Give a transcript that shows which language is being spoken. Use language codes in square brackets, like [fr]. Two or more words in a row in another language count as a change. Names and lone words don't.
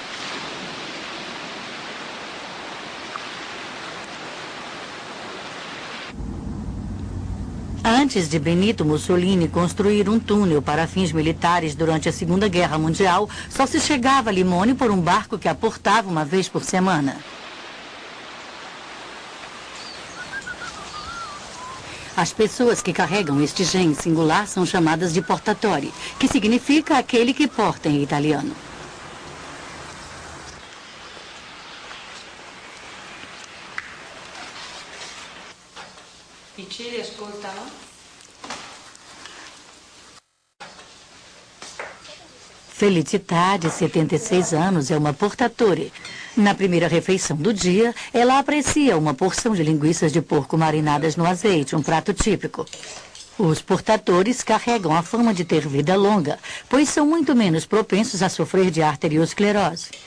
[pt] Antes de Benito Mussolini construir um túnel para fins militares durante a Segunda Guerra Mundial, só se chegava a Limone por um barco que aportava uma vez por semana. As pessoas que carregam este gene singular são chamadas de portatori, que significa aquele que porta em italiano. [it] Piccini, ascoltano? [pt] Felicità, de 76 anos, é uma portatore. Na primeira refeição do dia, ela aprecia uma porção de linguiças de porco marinadas no azeite, um prato típico. Os portatores carregam a fama de ter vida longa, pois são muito menos propensos a sofrer de arteriosclerose.